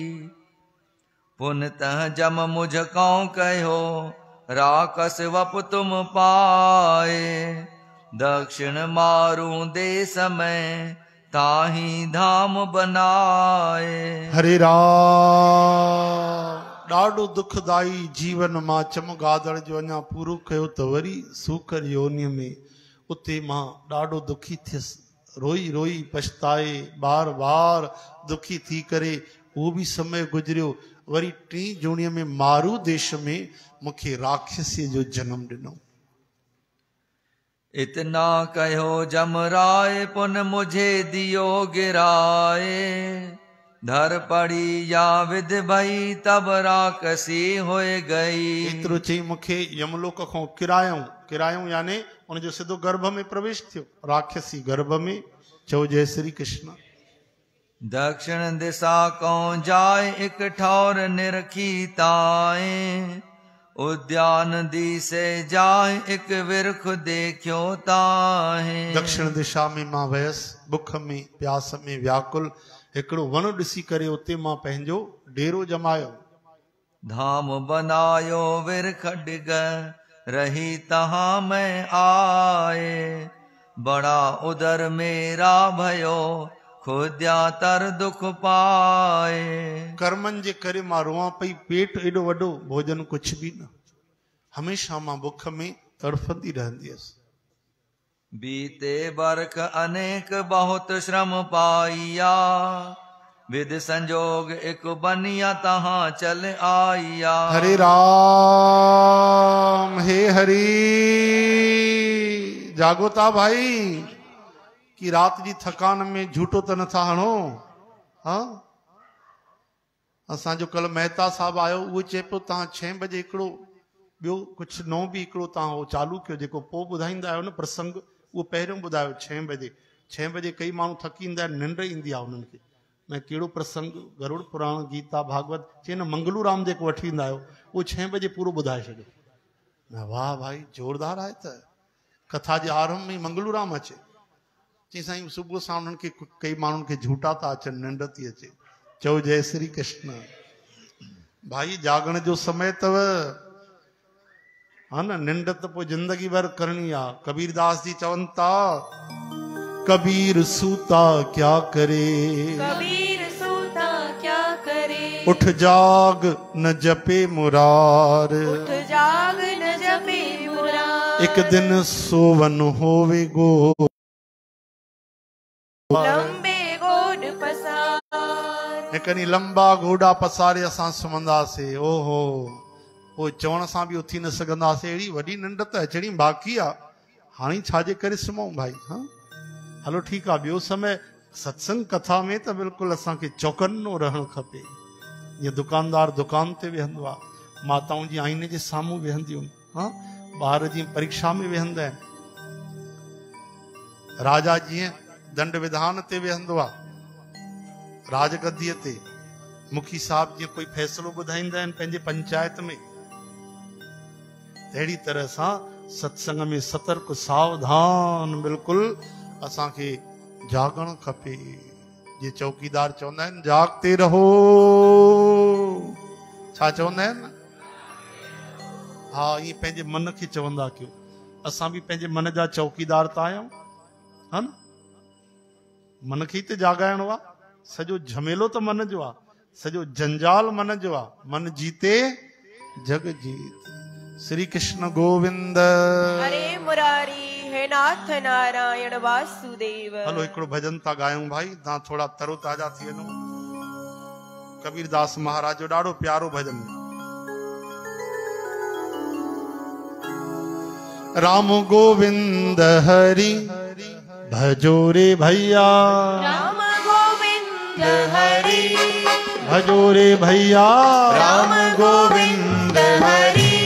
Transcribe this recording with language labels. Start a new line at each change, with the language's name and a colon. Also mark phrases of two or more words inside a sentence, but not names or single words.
Hindi: पुनतः जम मुझ कौं कहो राकस वप तुम पाए। दक्षिण मारू दे समय ताही धाम बनाए। हरे राम।
Sindhi: ॾाढो दुखदाई जीवन मां चमगादड़ जो अञा पूरो कयो त वरी सूकर योनि में उते मां ॾाढो दुखी थियसि। रोई रोई पछताए बार बार दुखी थी करे उहो बि समय गुजरियो। वरी टी जोणीअ में मारू देश में मूंखे राक्षसीअ जो जन्म ॾिनो।
Hindi: इतना कहो जमराय पुन मुझे दियो गिराए। धर पड़ी या विध भई तब राकसी होए गई।
Sindhi: एतिरो चई मूंखे यमलोक खां किरायूं यानी उनजो सिधो गर्भ में प्रवेश थियो। राक्षसी गर्भ में। चओ जय श्री कृष्ण।
Hindi: दक्षिण दिशा कौं जाय एक ठौर निरखी ताए। उद्यान दिसे जाय एक विरख देखियो ताहे।
Sindhi: दक्षिण दिशा में मां वयसि बुख में प्यास में व्याकुल। हिकिड़ो वण ॾिसी करे उते मां पंहिंजो डेरो जमायो।
Hindi: धाम बनायो विरख डिग रही तहां मैं आए। बड़ा उदर मेरा भयो खुद्या तर दुख पाए।
Sindhi: कर्मनि जे करे मां रोआं पई। पेट एॾो वॾो भोजन कुछ भी न। हमेशा मां बुख में तड़फंदी रहंदी हुअसि।
Hindi: बीते बरख अनेक बहुत श्रम पाइया। विध संजोग एक बनिया तहां चल आइया। हरे राम। हे हरि।
Sindhi: जागोता भाई कि रात जी थकान में झूठो त नथा हणो। हाँ असांजो कल मेहता साहब आयो। उहो चए पियो तव्हां 6 बजे हिकिड़ो ॿियो कुझु नओं बि हिकिड़ो तव्हां उहो चालू कयो जेको पोइ ॿुधाईंदा आहियो न प्रसंग। उहो पहिरियों ॿुधायो 6 बजे। 6 बजे कई माण्हू थकी ईंदा आहिनि निंड ईंदी आहे उन्हनि खे। मैं कहिड़ो प्रसंग गरुड़ पुराण गीता भागवत चई न मंगलू राम जेको वठी ईंदा आहियो उहो 6 बजे पूरो ॿुधाए छॾियो। न वाह भाई ज़ोरदार आहे त। कथा जे आरंभ में मंगलू राम अचे। चई साईं सुबुह सां उन्हनि खे कई माण्हुनि खे झूठा था अचनि निंड थी अचे। चओ जय श्री कृष्ण। भाई जागण जो समय अथव। हा न निंड त पोइ जिंदगी भर करणी आहे। कबीरदास जी चवनि था
Hindi: कबीर सूता क्या करे। कबीर सूता क्या करे। उठ जाग न जपे मुरार। उठ जाग न जपे मुरार। एक दिन सोवन होवे गो। लंबे गोड पसार।
Sindhi: हिकड़ी लंबा गोडा पसारे असां सुम्हंदासीं। ओहो पोइ चवण सां बि उथी न सघंदासीं। अहिड़ी वॾी निंड त अचणी बाक़ी आहे। हाणे छाजे करे सुम्हूं भाई। हाँ हलो ठीकु आहे। ॿियो समय सत्संग कथा में त बिल्कुलु असांखे चौकन्नो रहणु खपे। जीअं दुकानदार दुकान ते वेहंदो आहे। माताऊं जी आईने जे साम्हूं वेहंदियूं। हाँ ॿार जीअं परीक्षा में वेहंदा आहिनि। राजा जीअं दंड विधान ते वेहंदो आहे राजगद्दीअ ते। मुखी साहब जीअं कोई फ़ैसिलो ॿुधाईंदा आहिनि पंहिंजे पंचायत में। अहिड़ी तरह सां सत्संग में सतर्क सावधान बिल्कुलु असांखे जागणु खपे। जे चौकीदार चवंदा आहिनि
Hindi: जागते रहो।
Sindhi: छा चवंदा आहिनि। हा ईअं पंहिंजे मन खे चवंदा कयो। असां बि पंहिंजे मन जा चौकीदार त आहियूं। हा न मन खे ई त जागाइणो आहे। सॼो झमेलो त मन जो आहे। सॼो जंजाल मन जो आहे।
Hindi: मन जीते जग जीत। श्री कृष्ण गोविंद। हरे मुरारी हे नाथ नारायण वासुदेव।
Sindhi: हलो हिकिड़ो भजन था गायूं भाई। तव्हां थोड़ा तरो ताज़ा थी वञो। कबीरदास महाराज जो ॾाढो प्यारो भजन।
Hindi: राम गोविंद हरि भजो रे भैया। राम गोविंद हरि भजो रे भैया। राम गोविंद हरि।